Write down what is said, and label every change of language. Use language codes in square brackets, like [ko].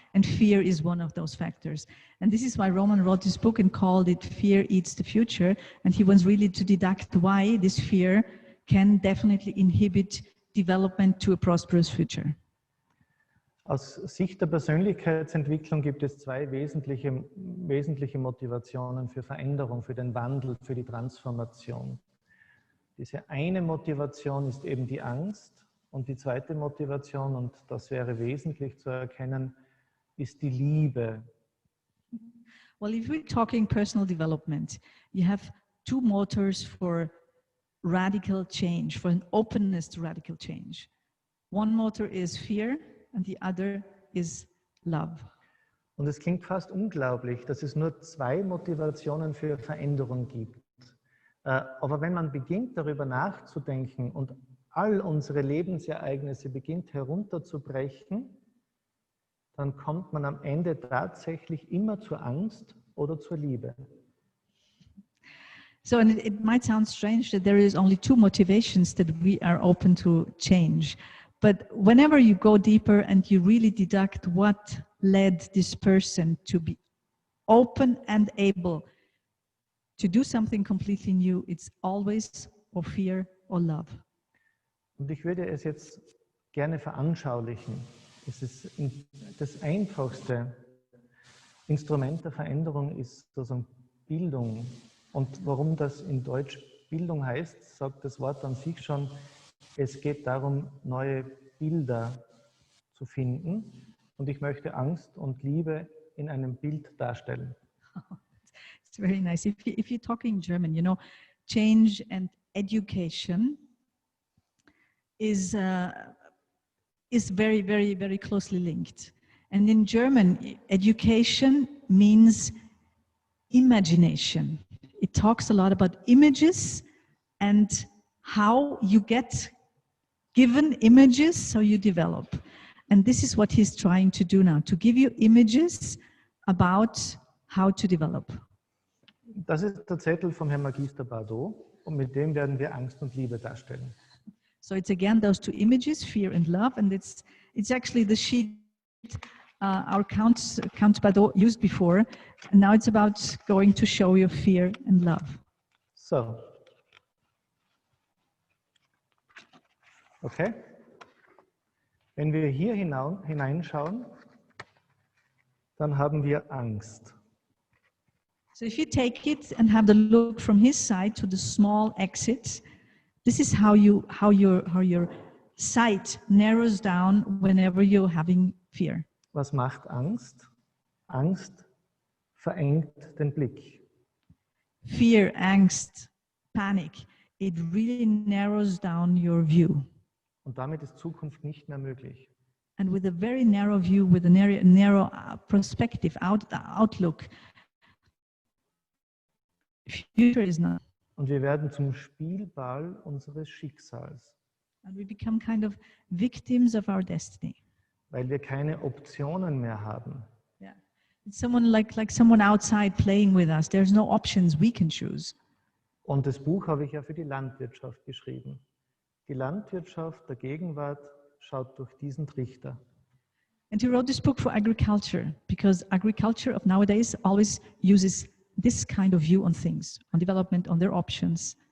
[en] And fear is one of those factors. And this is why Roman wrote this book and called it Fear Eats the Future. And he wants really to deduct why this fear can definitely inhibit development to a prosperous future. [de] Aus Sicht der Persönlichkeitsentwicklung gibt es zwei wesentliche Motivationen für Veränderung, für den Wandel, für die Transformation. Diese eine Motivation ist eben die Angst und die zweite Motivation, und das wäre wesentlich zu erkennen, ist die Liebe. [en] Well, if we're talking personal development, you have two motors for radical change, for an openness to radical change. One motor is fear and the other is love. [de] Und es klingt fast unglaublich, dass es nur zwei Motivationen für Veränderung gibt. Aber wenn man beginnt, darüber nachzudenken und all unsere Lebensereignisse beginnt herunterzubrechen, dann kommt man am Ende tatsächlich immer zur Angst oder zur Liebe. [en] So, and it might sound strange that there is only two motivations that we are open to change. But whenever you go deeper and you really deduct what led this person to be open and able to do something completely new, it's always or fear or love. [de] Und ich würde es jetzt gerne veranschaulichen. Es ist das einfachste Instrument der Veränderung ist sozusagen Bildung. Und warum das in Deutsch Bildung heißt, sagt das Wort an sich schon. Es geht darum, neue Bilder zu finden. Und ich möchte Angst und Liebe in einem Bild darstellen. [en] It's very nice. If you're talking German, you know, change and education is very, very, very closely linked. And in German, education means imagination. It talks a lot about images and how you get given images so you develop. And this is what he's trying to do now, to give you images about how to develop. [de] Das ist der Zettel vom Herrn Magister Bardeau und mit dem werden wir Angst und Liebe darstellen. [en] So it's again those two images, fear and love, and it's actually the sheet our Count Bardeau used before, and now it's about going to show you fear and love. So. Okay. [de] Wenn wir hier hineinschauen, dann haben wir Angst. [en] So if you take it and have the look from his side to the small exit, this is how your sight narrows down whenever you're having fear. [de] Was macht Angst? Angst verengt den Blick. [en] Fear, angst, panic, it really narrows down your view. [de] Und damit ist Zukunft nicht mehr möglich. [en] And with a very narrow view, with a narrow perspective, outlook, future is not. [de] Und wir werden zum Spielball unseres Schicksals. [en] And we become kind of victims of our destiny. [de] Weil wir keine Optionen mehr haben. [en] Yeah. It's someone like someone outside playing with us. There's no options we can choose. [de] Und das Buch habe ich ja für die Landwirtschaft geschrieben. Die Landwirtschaft der Gegenwart schaut durch diesen Trichter. [en] And he wrote this book for agriculture because agriculture of nowadays always uses this kind of view on things, on development, on their options.